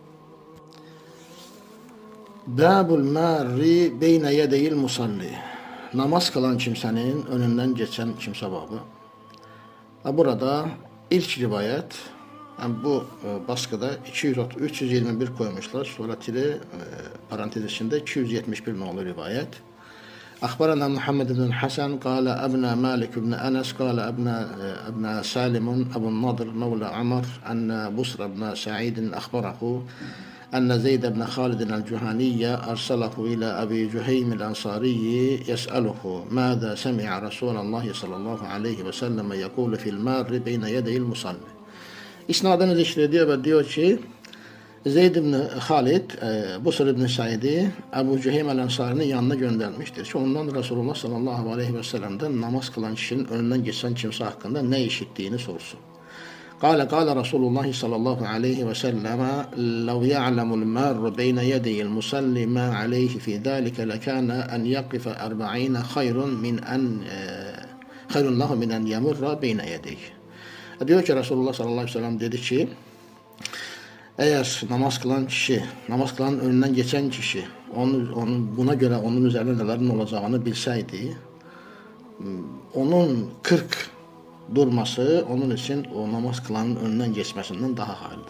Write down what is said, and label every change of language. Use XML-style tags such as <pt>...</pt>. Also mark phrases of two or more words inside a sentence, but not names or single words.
<ar>باب المار بين يدي المصلي.</ar> <tr>Namaz kılan kimsenin önünden geçen kimse babı. Burada ilk rivayet yani bu baskıda 321 koymuşlar. Sonra parantez içinde 271 nolu rivayet.</tr> <ar>أخبرنا محمد بن الحسن قال أبنى مالك بن أنس قال أبنى سالم أبو النضر مولى عمر أن بصر بن سعيد أخبره أن زيد بن خالد الجهني أرسله إلى أبي جهيم الأنصاري يسأله ماذا سمع رسول الله صلى الله عليه وسلم يقول في المار بين يدي المصلي.</ar> <tr>İsnadını zikrediyor ve diyor ki Zeyd ibn Halid, Busr ibn Said'i Ebu Cüheym el-Ensari'nin yanına göndermiştir. Ki ondan Resulullah</tr> <ar>صلى الله عليه وسلم'den</ar> <tr>namaz kılan kişinin önünden geçen kimse hakkında ne işittiğini sorsun.</tr> <ar>قال رسول الله صلى الله عليه وسلم لَوْ يَعْلَمُ الْمَارُّ بَيْنَ يَدَيِ الْمُسَلِّ مَا عَلَيْهِ فِي ذَٰلِكَ لَكَانَ أَنْ يَقِفَ 40 خَيْرٌ لَهُ مِنْ أَنْ يَمُرَّ بَيْنَ يَدَيْهِ.</ar> <tr>Diyor ki Resulullah</tr> <ar>صلى الله عليه وسلم</ar> <tr>dedi ki eğer namaz kılan önünden geçen kişi buna göre onun üzerine nelerin olacağını bilseydi onun 40 durması onun için o namaz kılanın önünden geçmesinden daha hayırlıdır.</tr>